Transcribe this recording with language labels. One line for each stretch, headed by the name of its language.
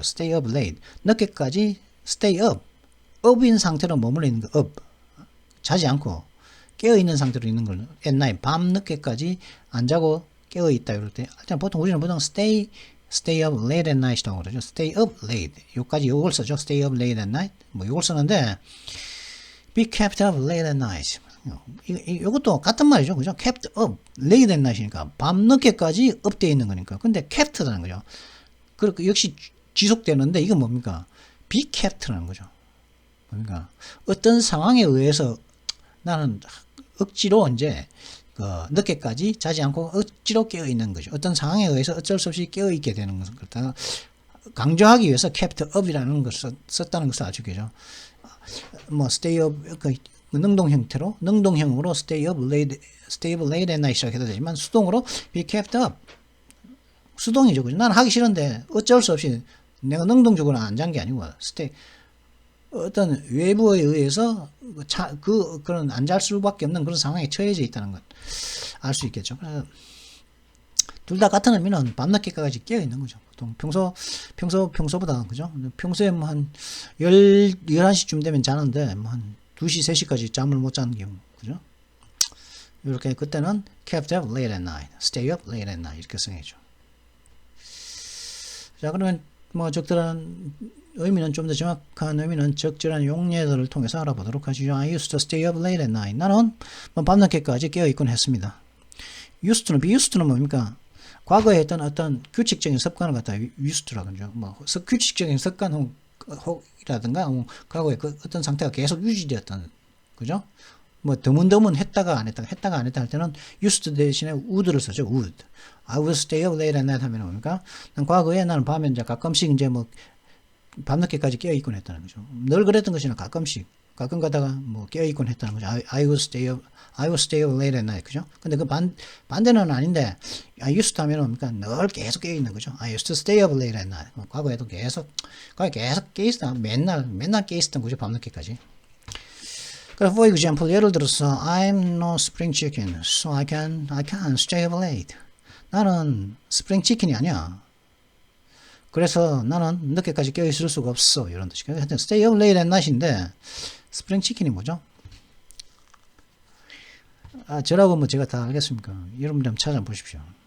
English: stay up late
Korean: 늦게까지 stay up up인 상태로 머물러 있는 거 up 자지 않고 깨어 있는 상태로 있는 걸
English: at night
Korean: 밤 늦게까지 안 자고 깨어 있다 이럴 때 보통 우리는
English: stay up late at night
Korean: 이라고 그러죠.
English: stay up late
Korean: 요까지 요걸 쓰죠.
English: stay up late at night
Korean: 뭐 요걸 쓰는데
English: be kept up late at night
Korean: 이것도 같은 말이죠. 그죠?
English: kept up, late at night
Korean: 이니까 밤늦게까지 up되어 있는 거니까. 근데 kept라는 거죠. 그리고 역시 지속되는데 이건 뭡니까?
English: be kept
Korean: 라는 거죠. 그러니까 어떤 상황에 의해서 나는 억지로 이제 늦게까지 자지 않고 억지로 깨어 있는 거죠. 어떤 상황에 의해서 어쩔 수 없이 깨어 있게 되는 것을 갖다가 강조하기 위해서
English: kept up
Korean: 이라는 것을 썼다는 것을 아시겠죠? 뭐
English: stay up
Korean: 능동 형태로 능동형으로
English: stay up late at night
Korean: 이라고 해도 되지만 수동으로
English: be kept up
Korean: 수동이죠. 그죠? 나는 하기 싫은데 어쩔 수 없이 내가 능동적으로 안 잔 게 아니고 어떤 외부에 의해서 그런 안 잘 수밖에 없는 그런 상황에 처해져 있다는 것 알 수 있겠죠. 둘 다 같은 의미는 밤늦게까지 깨어 있는 거죠. 보통 평소보다 그죠? 평소에 뭐 한 11시쯤 되면 자는데 뭐 한 2시, 3시까지 잠을 못 자는 경우, 그죠? 이렇게 그때는
English: kept up late at night,
Korean: stay up late at night 이렇게 쓰겠죠. 자, 그러면 뭐 적절한 의미는 좀 더 정확한 의미는 적절한 용례들을 통해서 알아보도록 하시죠.
English: I used to stay up late at night.
Korean: 나는 뭐 밤늦게까지 깨어 있곤 했습니다. used to는 be used to는 뭡니까? 과거에 했던 어떤 규칙적인 습관을 갖다 used to라고 하죠. 뭐 규칙적인 습관 혹이라든가 과거에 그 어떤 상태가 계속 유지되었던 그죠? 뭐 드문드문 했다가 안 했다 할 때는 used 대신에 would를 쓰죠.
English: would. I would stay up late at night
Korean: 하면 뭡니까? 과거에 나는 밤에 이제 가끔씩 이제 뭐 밤늦게까지 깨어 있곤 했다는 거죠. 늘 그랬던 것이 아니라 가끔 가다가 뭐 깨어 있곤 했다는 거죠.
English: I would stay up late at night.
Korean: 그죠? 근데 그 반대는 아닌데,
English: I used to
Korean: 하면 뭡니까? 늘 계속 깨어 있는 거죠.
English: I used to stay up late at night.
Korean: 과거에도 계속 깨어 있었다. 맨날 깨어 있었던 거죠. 밤늦게까지. 그래서
English: for example,
Korean: 예를 들어서,
English: I'm no spring chicken, so I can't stay up late.
Korean: 나는 스프링 치킨이 아니야. 그래서 나는 늦게까지 깨어 있을 수가 없어. 이런 뜻이. 하여튼
English: stay up late at night
Korean: 인데 스프링 치킨이 뭐죠? 저라고 뭐 제가 다 알겠습니까? 여러분들 한번 찾아보십시오.